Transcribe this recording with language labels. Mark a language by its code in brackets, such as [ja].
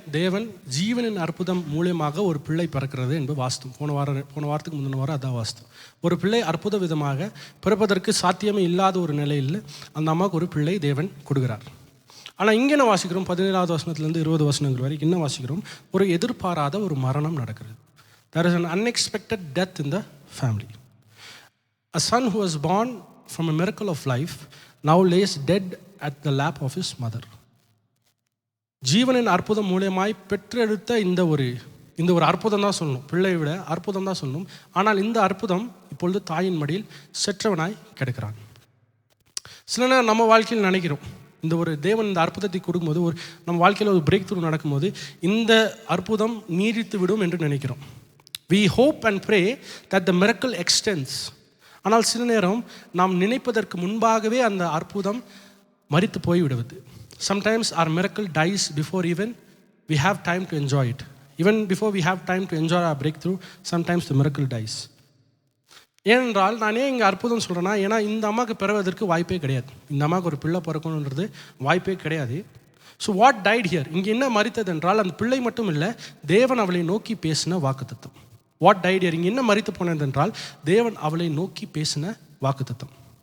[ta] தேவன் ஜீவனின் அற்புதம் மூலமாக ஒரு பிள்ளை பிறக்கிறது என்று வாசித்தோம். போன வாரத்துக்கு முந்தின வாரம் அதான் வாசித்தோம். ஒரு பிள்ளை அற்புத விதமாக பிறப்பதற்கு சாத்தியமே இல்லாத ஒரு நிலையில் அந்த அம்மாவுக்கு ஒரு பிள்ளை தேவன் கொடுக்கிறார். ஆனால் இங்கே என்ன வாசிக்கிறோம்? 17வது வசனத்துலேருந்து 20 வசனங்கள் வரைக்கும் என்ன வாசிக்கிறோம்? ஒரு எதிர்பாராத ஒரு மரணம் நடக்கிறது. [en] There is an unexpected death in the family. A son who was born from a miracle of life now lays dead at the lap of his mother. [ta] ஜீவனின் அற்புதம் மூலமாய் பெற்றெடுத்த இந்த ஒரு அற்புதம் தான் சொல்லணும், பிள்ளையை விட அற்புதம் தான் சொல்லணும். ஆனால் இந்த அற்புதம் இப்பொழுது தாயின் மடியில் செற்றவனாய் கிடக்கிறான். சில நேரம் நம்ம வாழ்க்கையில் நினைக்கிறோம், தேவன் இந்த அற்புதத்தை கொடுக்கும்போது நம்ம வாழ்க்கையில் ஒரு பிரேக் த்ரூ நடக்கும்போது இந்த அற்புதம் நீடித்து விடும் என்று நினைக்கிறோம். [en] We hope and pray that the miracle extends. [ta] ஆனால் சில நேரம் நாம் நினைப்பதற்கு முன்பாகவே அந்த அற்புதம் மரித்து போய்விடுவது. [en] Sometimes our miracle dies before even we have time to enjoy it. Even before we have time to enjoy our breakthrough, sometimes the miracle dies. [ta] ஏனென்றால் நான் ஏன் இங்கே அற்புதம் சொல்கிறேன்னா, ஏன்னா இந்த அம்மாவுக்கு பிறவதற்கு வாய்ப்பே கிடையாது. இந்த அம்மாவுக்கு ஒரு பிள்ளை பிறக்கணுன்றது வாய்ப்பே கிடையாது. [en] So what died here? [ta] இங்கே என்ன மரித்தது என்றால் அந்த பிள்ளை மட்டும் இல்லை, தேவன் அவளை நோக்கி பேசின வாக்குத்தத்தம். [en] What died here? [ta] இங்கே என்ன மரித்து போனது என்றால் தேவன் அவளை நோக்கி பேசின வாக்குத்தத்தம்.